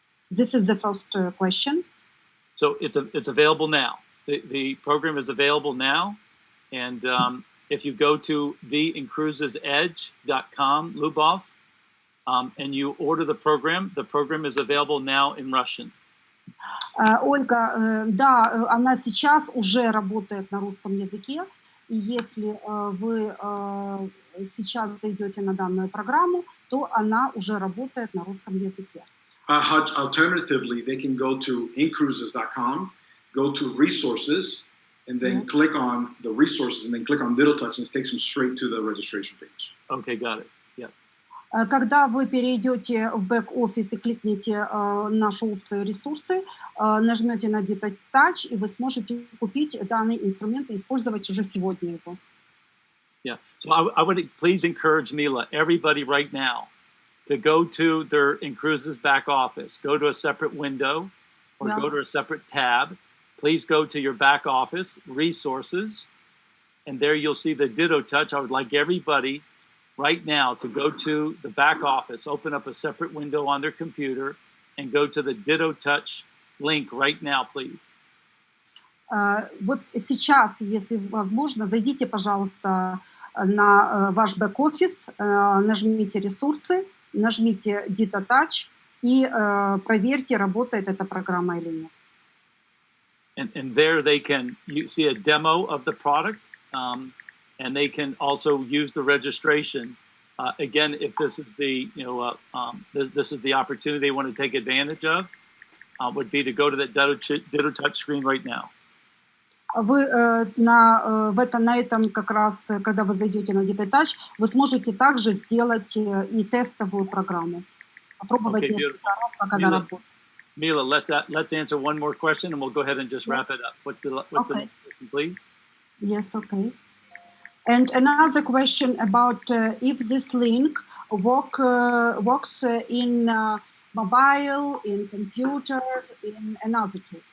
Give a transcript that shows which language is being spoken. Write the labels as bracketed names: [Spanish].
[English] This is the first question. So it's available now. The program is available now, and if you go to theincruisesedge.com, Lubov, and you order the program is available now in Russian. [Russian] Ольга, да, она сейчас уже работает на русском языке, и если вы сейчас зайдете на данную программу, то она уже работает на русском языке. [English] Alternatively, they can go to incruises.com, go to resources, and then click on the resources, and then click on Ditto Touch, and it takes them straight to the registration page. Okay, got it. [Russian] Когда вы перейдете в бэк-офис и кликните наши устные ресурсы, нажмете на Ditto Touch, и вы сможете купить данный инструмент и использовать уже сегодня его. [English] Yeah. So I would please encourage Mila, everybody right now, to go to their InCruises back office, go to a separate window, or go to a separate tab. Please go to your back office, resources, and there you'll see the Ditto Touch. I would like everybody right now to go to the back office, open up a separate window on their computer, and go to the Ditto Touch link right now, please. [Russian] Вот сейчас, если возможно, зайдите, пожалуйста, на ваш бэк-офис, нажмите ресурсы, нажмите Ditto Touch и проверьте, работает эта программа или нет. [English] And there they can see a demo of the product. And they can also use the registration. Again, if this is the this is the opportunity they want to take advantage of, would be to go to that Ditto Touch screen right now. [Russian] Вы на этом как раз, когда вы зайдете на Ditto Touch, вы сможете также сделать и тестовую программу. Попробовать несколько раз, пока она работает. [English] Mila, let's answer one more question, and we'll go ahead and just wrap it up. What's the next question, please? Yes, okay. And another question about if this link works in mobile, in computer, in another tool.